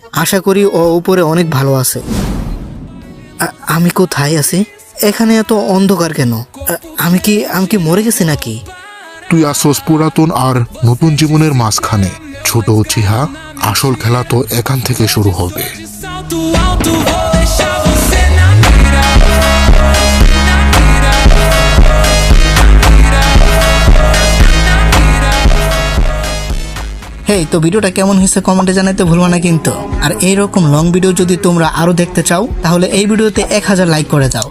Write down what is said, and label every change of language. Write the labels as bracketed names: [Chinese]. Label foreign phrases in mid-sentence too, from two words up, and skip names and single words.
[Bangla] আশা করি ও উপরে অনেক ভালো আছে। আমি কোথায় আছি? এখানে এত অন্ধকার কেন? আমি কি মরে গেছি নাকি? তুই আসস পুরাতন আর নতুন জীবনের মাঝখানে। ছোট চিহা, আসল খেলা তো এখান থেকে শুরু হবে। [Portuguese] Salto alto, vou deixar você na mira. [Bangla] হেই, তো ভিডিওটা কেমন হয়েছে কমেন্টে জানাতে ভুলবো না কিন্তু। আর এইরকম [English] long video [Bangla] যদি তোমরা আরো দেখতে চাও তাহলে এই ভিডিওতে 1000 লাইক করে দাও।